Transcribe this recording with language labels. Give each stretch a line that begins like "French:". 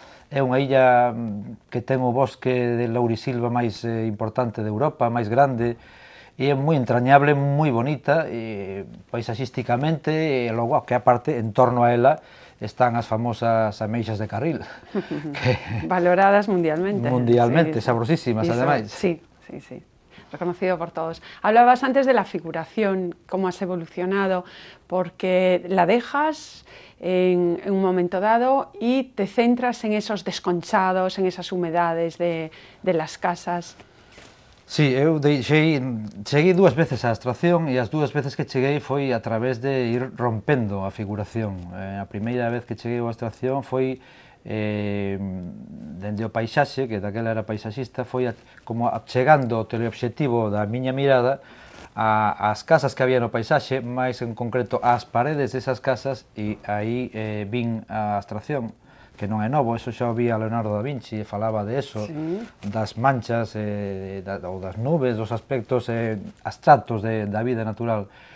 Galician: É unha illa que ten o bosque de laurisilva máis importante de Europa, máis grande, e é moi entrañable, moi bonita, paisaxísticamente, e logo que aparte, en torno a ela, están as famosas ameixas de Carril.
Spanish: Valoradas mundialmente.
Galician: Mundialmente, sí, sabrosísimas, ademais.
Spanish: Sí, reconocido por todos. Hablabas antes de la figuración, cómo has evolucionado, porque la dejas en un momento dado y te centras en esos desconchados, en esas humedades de las casas.
Galician: Sí, eu cheguei 2 veces á abstracción, e as 2 veces que cheguei foi a través de ir rompendo a figuración. A primeira vez que cheguei á abstracción foi dende o paisaxe, que daquela era paisaxista, foi como chegando ao teleobxectivo da miña mirada ás casas que había no paisaxe, máis en concreto ás paredes desas casas, e aí vin a abstracción, que non é novo, eso xa o vía Leonardo da Vinci, e falaba de eso, sí, das manchas ou das nubes, dos aspectos abstractos da vida natural.